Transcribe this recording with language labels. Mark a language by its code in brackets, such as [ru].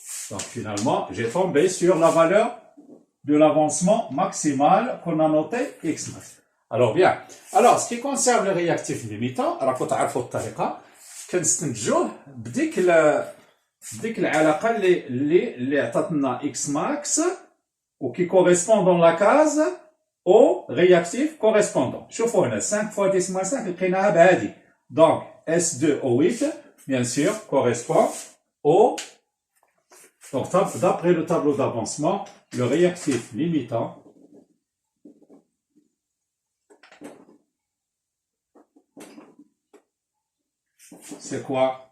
[fr] Donc finalement, j'ai tombé sur la valeur de l'avancement maximal qu'on a noté x max. Alors bien. Alors, ce qui concerne le réactif limitant, [ar] راكم تعرفوا الطريقة كنستنتجوه بديك العلاقة اللي عطاتنا [fr] x max ou qui correspond dans la case au réactif correspondant. [ar] شوفوا هنا 5 fois 10 moins 5 لقيناها بهذه. [fr] Donc S2O8 bien sûr correspond au. Donc d'après le tableau d'avancement, le réactif limitant c'est quoi?